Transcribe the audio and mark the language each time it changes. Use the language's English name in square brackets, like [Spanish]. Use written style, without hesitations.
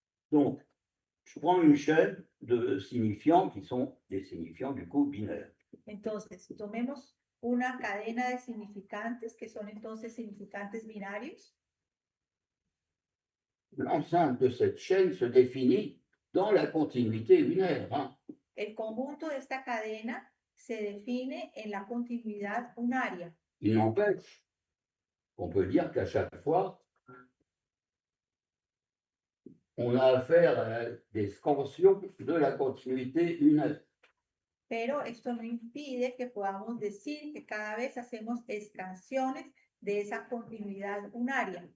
[French] Donc, je prends une chaîne de signifiants qui sont des signifiants du coup binaires. [Spanish] entonces tomemos una cadena de significantes que son entonces significantes binarios. [French] L'ensemble de cette chaîne se définit dans la continuité binaire. Hein. [Spanish] El conjunto de esta cadena se define en la continuidad unaria. [French] Il n'empêche qu'on peut dire qu'à chaque fois, on a affaire à des scansions de la continuité unaire. [Spanish] Pero esto no impide que podamos decir que cada vez hacemos expansiones de esa continuidad unaria.